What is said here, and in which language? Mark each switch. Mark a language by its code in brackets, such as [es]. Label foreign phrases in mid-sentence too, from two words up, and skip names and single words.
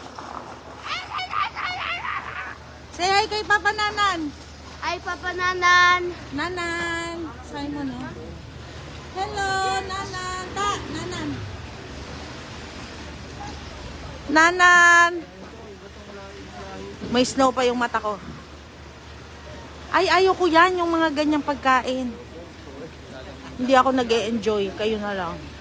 [en] Say hi [tl] kay Papa Nanan. Ay, Papa Nanan. Nanan. Simon, no? Hello, Nanan. Nanan. Nanan. May snow pa yung mata ko. Ay, ayoko yan, yung mga ganyang pagkain. Hindi ako nag-e-enjoy. Kayo na lang.